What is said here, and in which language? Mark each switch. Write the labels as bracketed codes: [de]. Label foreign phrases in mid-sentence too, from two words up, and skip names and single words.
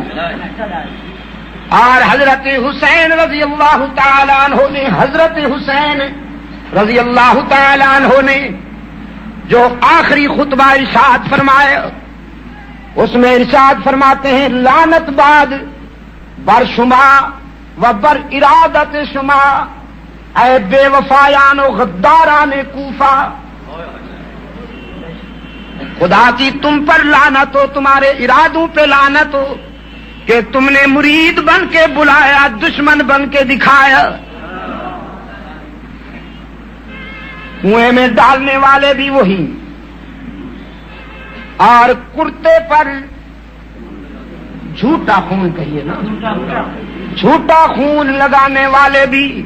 [ur] اور حضرت حسین [ar] رضی اللہ تعالیٰ عنہ [ur] نے، حضرت حسین [ar] رضی اللہ تعالیٰ عنہ [ur] نے جو آخری خطبہ ارشاد فرمایا، اس میں ارشاد فرماتے ہیں [fa] لعنت بعد بر شما و بر ارادت شما، اے بے وفایان و غداران کوفہ، [ur] خدا کی تم پر لعنت ہو، تمہارے ارادوں پہ لعنت ہو کہ تم نے مرید بن کے بلایا، دشمن بن کے دکھایا۔ کنویں میں ڈالنے والے بھی وہی، اور کرتے پر جھوٹا خون کہیے نا، جھوٹا خون لگانے والے بھی